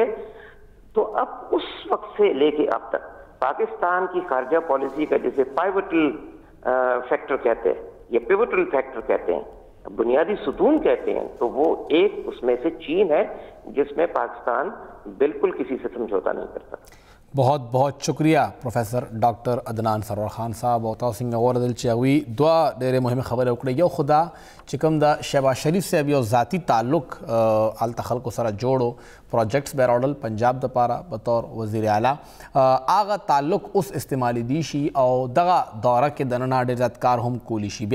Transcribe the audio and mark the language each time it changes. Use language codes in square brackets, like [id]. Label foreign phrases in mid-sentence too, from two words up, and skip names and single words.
[ur] تو اب اس وقت سے لے کے اب تک پاکستان کی خارجہ پالیسی کا جسے [en] pivotal factor [ur] کہتے ہیں یا [en] pivotal factor [ur] کہتے ہیں بنیادی ستون کہتے ہیں تو وہ ایک اس میں سے چین ہے جس میں پاکستان بالکل کسی سے سمجھوتا نہیں کرتا. بہت بہت شکریہ پروفیسر ڈاکٹر عدنان سرور خان صاحب [ps] او تاسو څنګه اوریدل چې هغوی دوه ډېرې مهمې خبرې وکړې. یو خدا چې کوم د شهباز شریف صاحب یو ذاتي تعلق هلته خلکو سره جوړو پروجیکټس به راوړل پنجاب دپاره بطور وزیر اعلی هغه تعلق اوس استعمالی دی شي او دغه دوره کې دننه ډېر زیات کار هم کولی شي.